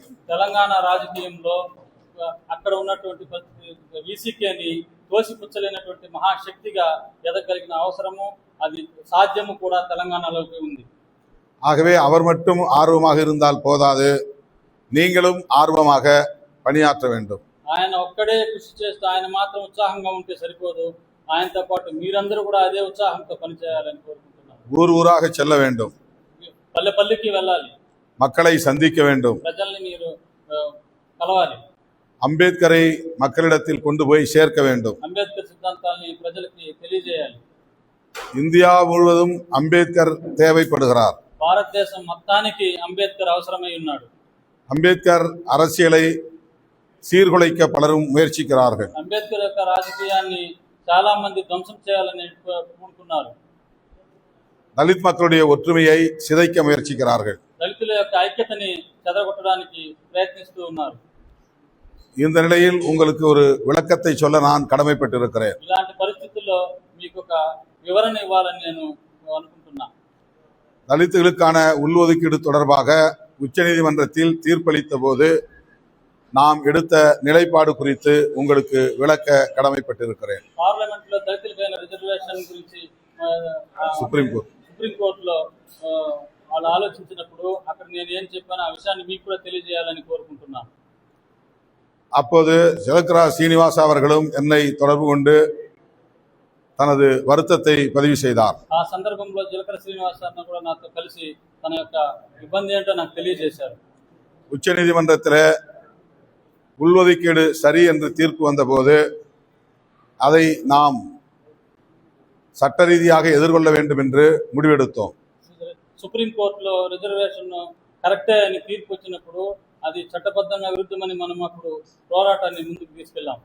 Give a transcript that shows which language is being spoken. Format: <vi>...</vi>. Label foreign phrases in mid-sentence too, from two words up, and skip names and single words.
<te>తెలంగాణ రాజకీయంలో అక్కడ ఉన్నటువంటి వీసీకేని తోసిపుచ్చలేనటువంటి మహాశక్తిగా ఎదగలిగిన అవసరము, అది సాధ్యము కూడా తెలంగాణలోకి ఉంది.</te> <ta>ஆகவே அவர் மட்டும் ஆர்வமாக இருந்தால் போதாது, நீங்களும் ஆர்வமாக பணியாற்ற வேண்டும்.</ta> <te>ఆయన ఒక్కడే కృషి చేస్తూ ఆయన మాత్రం ఉత్సాహంగా ఉంటే సరిపోదు, ఆయనతో పాటు మీరందరూ కూడా అదే ఉత్సాహంతో పనిచేయాలని కోరుకుంటున్నాను.</te> <ta>ஊர் ஊராக செல்ல வேண்டும்,</ta> <te>పల్లె పల్లెకి వెళ్ళాలి,</te> <ta>மக்களை சந்திக்க வேண்டும்,</ta> <te>ప్రజల్ని మీరు కలవాలి,</te> <ta>அம்பேத்கரை மக்களிடத்தில் கொண்டு போய் சேர்க்க வேண்டும்.</ta> <te>అంబేద్కర్ సిద్ధాంతాన్ని ప్రజలకి తెలియజేయాలి.</te> <ta>இந்தியா முழுவதும் அம்பேத்கர் தேவைப்படுகிறார்.</ta> <te>భారతదేశం మొత్తానికి అంబేద్కర్ అవసరమై ఉన్నాడు.</te> <ta>அம்பேத்கர் அரசியலை சீர்குலைக்க பலரும் முயற்சிக்கிறார்கள்.</ta> <te>అంబేద్కర్ యొక్క రాజకీయాన్ని చాలా మంది ధ్వంసం చేయాలని పూనుకున్నారు.</te> <ta>தலித் மக்களுடைய ஒற்றுமையை சிதைக்க முயற்சிக்கிறார்கள்.</ta> <te>దళితుల యొక్క ఐక్యతని చెదరగొట్టడానికి ప్రయత్నిస్తూ ఉన్నారు.</te> <ta>இந்த நிலையில் உங்களுக்கு ஒரு விளக்கத்தை சொல்ல நான் கடமைப்பட்டிருக்கிறேன்.</ta> <te>ఇలాంటి పరిస్థితుల్లో మీకు ఒక వివరణ ఇవ్వాలని నేను అనుకుంటున్నా.</te> <ta>தலித்துகளுக்கான உள்ஒதுக்கீடு தொடர்பாக உச்சநீதிமன்றத்தில் தீர்ப்பளித்த போது நாம் எடுத்த நிலைப்பாடு குறித்து உங்களுக்கு விளக்க கடமைப்பட்டிருக்கிறேன்.</ta> <te>పార్లమెంట్ లో దళితులపైన రిజర్వేషన్ గురించి సుప్రీంకోర్టులో వాళ్ళు ఆలోచించినప్పుడు అక్కడ నేను ఏం చెప్పాను ఆ విషయాన్ని మీకు కూడా తెలియజేయాలని కోరుకుంటున్నాను.</te> <ta>அப்போது ஜலகரா சீனிவாசா அவர்களும் என்னை தொடர்பு கொண்டு தனது வருத்தத்தை பதிவு செய்தார்.</ta> <te>ఆ సందర్భంలో జలకర శ్రీనివాస్ అన్న కూడా నాతో కలిసి తన యొక్క ఇబ్బంది ఏంటో నాకు తెలియజేశారు.</te> <ta>உச்சநீதிமன்றத்தில் உள்ஒதுக்கீடு சரி என்று தீர்ப்பு வந்தபோது அதை நாம் சட்ட ரீதியாக எதிர்கொள்ள வேண்டும் என்று முடிவெடுத்தோம்.</ta> <te>సుప్రీంకోర్టులో రిజర్వేషన్ కరెక్టే అని తీర్పు వచ్చినప్పుడు అది చట్టబద్ధంగా విరుద్ధమని మనం అప్పుడు పోరాటాన్ని ముందుకు తీసుకెళ్ళాం.</te>